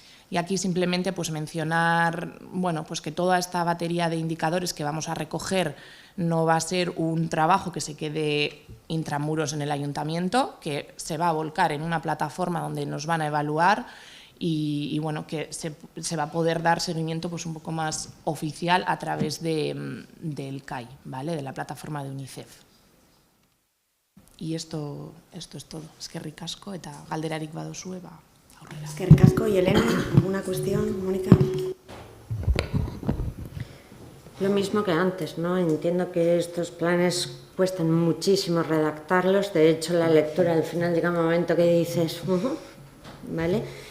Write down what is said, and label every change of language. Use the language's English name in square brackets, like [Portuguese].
[Spanish] Y aquí simplemente mencionar que toda esta batería de indicadores que vamos a recoger no va a ser un trabajo que se quede intramuros en el ayuntamiento, que se va a volcar en una plataforma donde nos van a evaluar y que se va a poder dar seguimiento un poco más oficial a través del CAI, ¿vale? De la plataforma de UNICEF. Y esto es todo. [Basque] Eskerrik asko eta galderarik baduzue aurrera. Eskerrik asko. [Spanish] Y Elena, ¿alguna cuestión, Mónica? Lo mismo que antes, ¿no? Entiendo que estos planes cuestan muchísimo redactarlos. De hecho, la lectura al final llega un momento que dices, ¿vale?